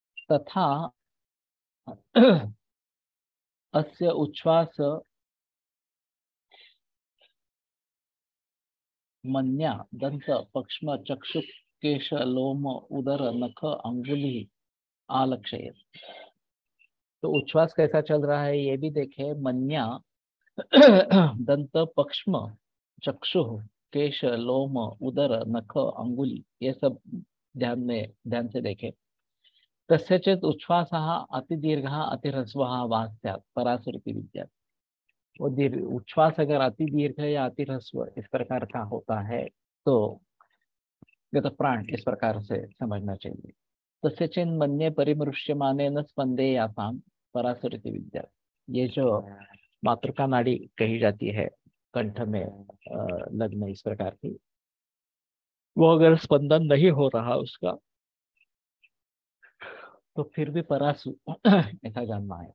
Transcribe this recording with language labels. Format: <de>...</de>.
<sa>तथा अस्य उच्छ्वास मन्या दंत पक्ष्म चक्षु केश लोम उदर नख अंगुली आलक्षयत।</sa> <hi>तो उच्छ्वास कैसा चल रहा है ये भी देखे। मन्या दंत पक्ष्म चक्षु केश लोम उदर नख अंगुली, ये सब ध्यान से देखे।</hi> <sa>तस्य चेत् उच्छ्वासः अतिदीर्घः अतिह्रस्वः वा स्यात् परासुरिति विद्या।</sa> <hi>वो दीर्घ उच्छ्वास अगर अति दीर्घ या अति ह्रस्व इस प्रकार का होता है तो गत प्राण इस प्रकार से समझना चाहिए।</hi> <sa>तस्य चेन् मन्ये परिमृश्यमाने न स्पंदेयाताम परासुरिति विद्या।</sa> <hi>ये जो मातृका नाड़ी कही जाती है कंठ में लग्न इस प्रकार की, वो अगर स्पंदन नहीं हो रहा उसका तो फिर भी परासु ऐसा जानना है।</hi>